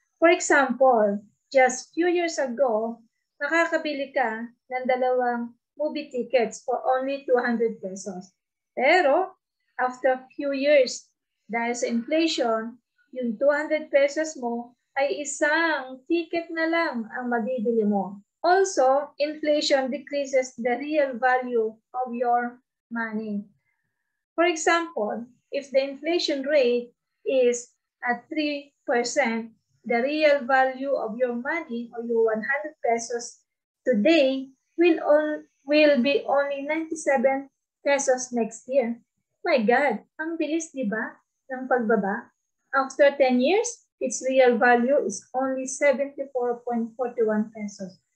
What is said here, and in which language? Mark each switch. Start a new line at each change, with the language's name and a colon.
English: For example, just few years ago,
Filipino: nakakabili ka ng
English: 2 movie tickets for only 200 pesos.
Filipino: Pero
English: after few years,
Filipino: dahil sa inflation, yung 200 pesos mo ay isang ticket na lang ang mabibili mo.
English: Also, inflation decreases the real value of your money. For example, if the inflation rate is at 3%, the real value of your money or your 100 pesos today will be only 97 pesos next year. My God,
Filipino: ang bilis, di ba, ng pagbaba?
English: After 10 years, its real value is only 74.41 pesos.